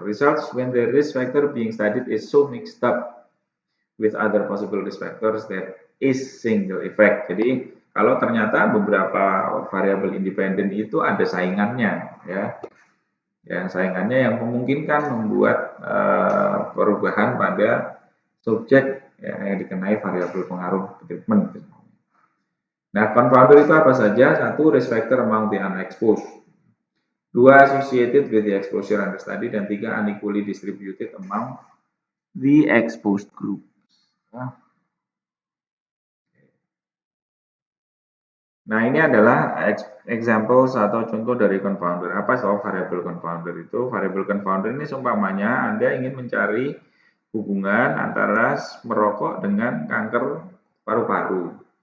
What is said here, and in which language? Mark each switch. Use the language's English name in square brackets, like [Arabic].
[English] Results when the risk factor being studied is so mixed up with other possible risk factors that is single effect. [Indonesian] Jadi kalau ternyata beberapa variabel independen itu ada saingannya, ya, yang saingannya yang memungkinkan membuat perubahan pada subjek yang dikenai variabel pengaruh treatment. Nah, confounder itu apa saja? Satu, [English] risk factor among the unexposed. [Indonesian] Dua, [English] associated with the exposure under study. [Indonesian] Dan tiga, [English] unequally distributed among the exposed group. [Indonesian] Nah, ini adalah example atau contoh dari confounder. Apa soal variable confounder itu? Variable confounder ini seumpamanya Anda ingin mencari hubungan antara merokok dengan kanker paru-paru.